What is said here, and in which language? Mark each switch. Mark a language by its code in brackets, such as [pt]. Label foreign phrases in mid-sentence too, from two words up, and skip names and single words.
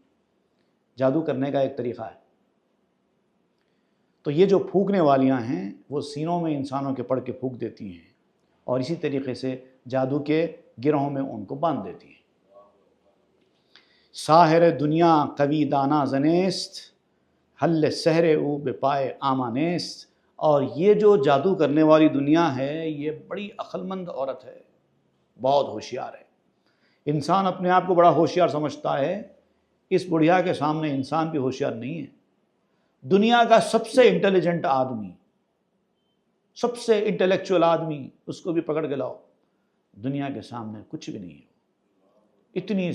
[ur] جادو کرنے کا ایک طریقہ ہے۔ تو یہ جو پھونکنے والیاں ہیں وہ سینوں میں انسانوں کے پڑھ کے پھونک دیتی ہیں، اور اسی طریقے سے جادو کے گرہوں میں ان کو باندھ دیتی ہیں۔ [fa] ساحر دنیا قوی دانا زنیست، حل سحر او بپائے آمانیست۔ [ur] اور یہ جو جادو کرنے والی دنیا ہے یہ بڑی عقل مند عورت ہے، بہت ہوشیار ہے۔ انسان اپنے آپ کو بڑا ہوشیار سمجھتا ہے، اس بڑھیا کے سامنے انسان بھی ہوشیار نہیں ہے۔ دنیا کا سب سے انٹیلیجنٹ آدمی، سب سے انٹلیکچوئل آدمی، اس کو بھی پکڑ کے لاؤ، دنیا کے سامنے کچھ بھی نہیں ہے۔